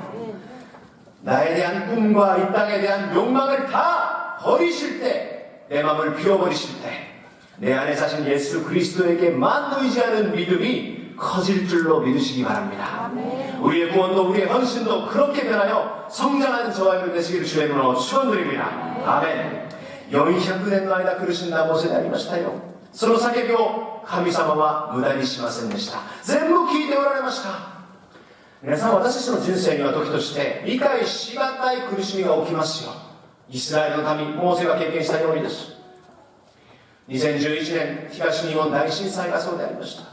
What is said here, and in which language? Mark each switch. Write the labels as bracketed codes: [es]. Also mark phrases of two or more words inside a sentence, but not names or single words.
[ko] 나에 대한 꿈과 이 땅에 대한 욕망을 다 버리실 때, 내 마음을 비워버리실 때, 내 안에 사신 예수 그리스도에게만 의지하는 믿음이 커질 줄로 믿으시기 바랍니다. 우리의 구원도 우리의 헌신도 그렇게 변하여 성장하는 저와 여러분 되시기를 주의 이름으로 축원드립니다. 아멘. [ja] 400 年の間苦しんだモーセでありましたよ。その叫びを神様は無駄にしませんでした。全部聞いておられました。皆さん、私たちの人生には時として理解しがたい苦しみが起きますよ。イスラエルの民、モーセが経験したようにです。2011年東日本大震災がそうでありました。